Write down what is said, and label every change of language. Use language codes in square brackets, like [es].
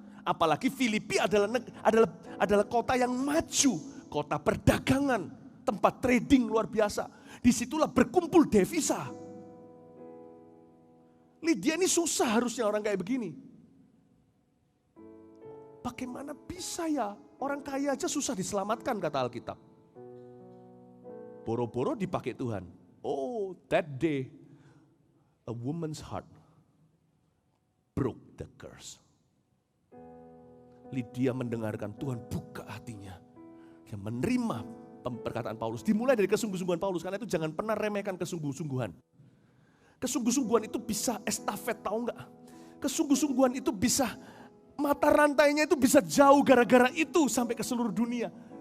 [id] Apalagi Filipi adalah kota yang maju, kota perdagangan, tempat trading luar biasa. Disitulah berkumpul devisa. Lydia ini susah harusnya orang kayak begini. Bagaimana bisa ya orang kaya aja susah diselamatkan kata Alkitab. Boro-boro dipakai Tuhan. [en] Oh, that day a woman's heart broke the curse. [id] Lydia mendengarkan Tuhan buka hatinya. Dia menerima perkataan Paulus. Dimulai dari kesungguh-sungguhan Paulus. Karena itu jangan pernah remehkan kesungguh-sungguhan. Kesungguh-sungguhan itu bisa estafet, tahu enggak? Kesungguh-sungguhan itu bisa, mata rantainya itu bisa jauh gara-gara itu sampai ke seluruh dunia.